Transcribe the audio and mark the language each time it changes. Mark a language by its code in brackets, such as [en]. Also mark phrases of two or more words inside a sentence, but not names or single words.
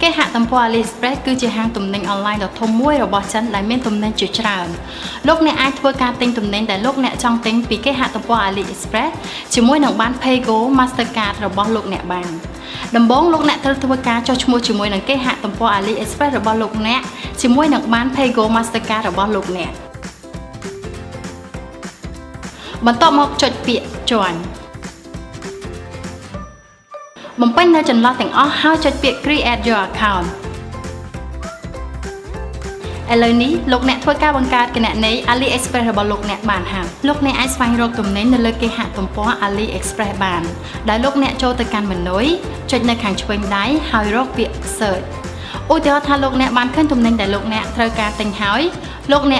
[km] តំព័រ AliExpress គឺជាហាងទំនិញអនឡាញដ៏ធំមួយរបស់ចិនដែលមានទំនិញជាច្រើនលោកអ្នកអាចធ្វើការទិញទំនិញដែលលោកអ្នកចង់ទិញពីគេហទំព័រ AliExpress ជាមួយនឹងបាន PayGo Mastercard របស់លោកអ្នកបានដំបូងលោកអ្នកត្រូវធ្វើការចុះឈ្មោះជាមួយនឹងគេហទំព័រ AliExpress របស់លោកអ្នកជាមួយនឹងបាន PayGo Mastercard របស់លោកអ្នកបន្ទាប់មកចុចពាក្យ Join បំពេញនៅចន្លោះទាំងអស់ហើយចុចពាក្យ [en] Create your account [km] ឥឡូវនេះលោកអ្នកធ្វើការបង្កើតគណនី AliExpress របស់លោកអ្នកបានហើយលោកអ្នកអាចស្វែងរកទំនិញនៅលើគេហទំព័រ AliExpress បានដែលលោក អ្នកចូលទៅកាន់ menu ចុចនៅខាងឆ្វេងដៃហើយរកពាក្យ Search ឧទាហរណ៍ថាលោកអ្នកបានឃើញទំនិញដែលលោកអ្នកត្រូវការទិញហើយលោកអ្នក